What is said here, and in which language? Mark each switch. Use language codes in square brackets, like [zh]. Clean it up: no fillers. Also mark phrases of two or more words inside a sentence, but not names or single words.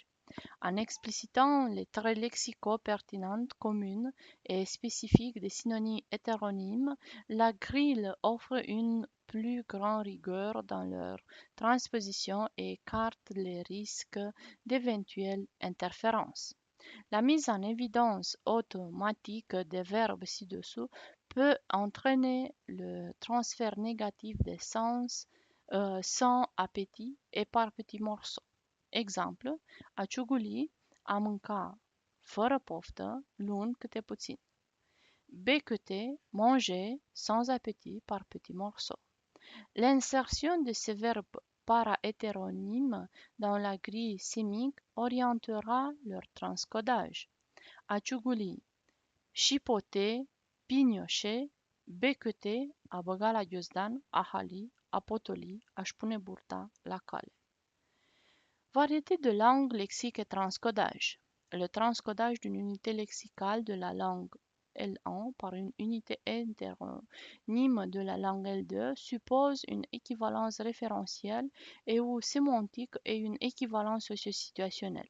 [fr] En explicitant les traits lexicaux pertinents, communs et spécifiques des synonymes hétéronymes, la grille offre une plus grande rigueur dans leur transposition et écarte les risques d'éventuelles interférences. La mise en évidence automatique des verbes ci-dessous peut entraîner le transfert négatif des sens sans appétit et par petits morceaux. Exemple: [ro] a ciuguli, a mânca fără poftă, luând câte puțin. [fr] Becqueter, manger sans appétit par petits morceaux. L'insertion de ces verbes para-hétéronymes dans la grille sémique orientera leur transcodage. [ro] A ciuguli, [fr] chipoter, pignoșe, becqueter, [ro] a băga la ghiozdan, a hali, a potoli, a-și pune burta la cale. [fr] Variété de langue, lexique et transcodage. Le transcodage d'une unité lexicale de la langue L1 par une unité hétéronyme de la langue L2 suppose une équivalence référentielle et ou sémantique et une équivalence socio-situationnelle.